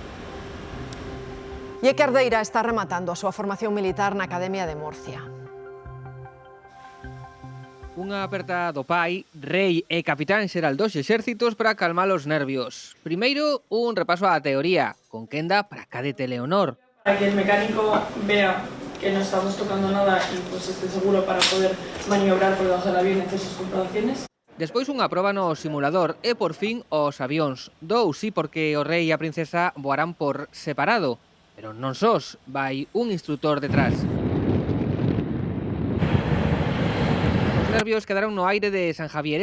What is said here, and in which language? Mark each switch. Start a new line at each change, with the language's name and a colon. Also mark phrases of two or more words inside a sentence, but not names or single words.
Galician: E Cardeira está rematando a súa formación militar na Academia de Murcia. Unha aperta do pai, rei e capitán xeral dos exércitos para calmar os nervios. Primeiro, un repaso á teoría, con quenda para cadete Leonor.
Spanish: Para que el mecánico vea que no estamos tocando nada y pues esté seguro para poder maniobrar por debajo del avión en esas comprobaciones.
Galician: Despois unha proba no simulador e por fin os avións. Dous, sí, porque o rei e a princesa voarán por separado, pero non sós, vai un instructor detrás. Os nervios quedaron no aire de San Javier.